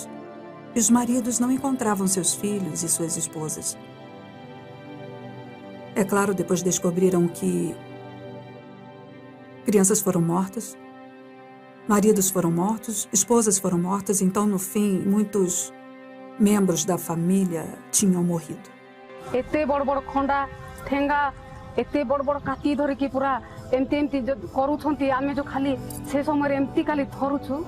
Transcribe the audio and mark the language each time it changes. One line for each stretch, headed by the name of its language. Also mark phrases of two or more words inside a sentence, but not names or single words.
Portuguese: E os maridos não encontravam seus filhos e suas esposas. É claro, depois descobriram que crianças foram mortas, maridos foram mortos, esposas foram mortas, então, no fim, muitos membros da família tinham morrido.
Odia: ଏତେ ବଡ଼ ବଡ଼ ଖଣ୍ଡା ଠେଙ୍ଗା ଏତେ ବଡ଼ ବଡ଼ କାତି ଧରିକି ପୁରା ଏମିତି ଏମିତି କରୁଛନ୍ତି ଆମେ ଯୋଉ ଖାଲି ସେ ସମୟରେ ଏମିତି ଖାଲି ଧରୁଛୁ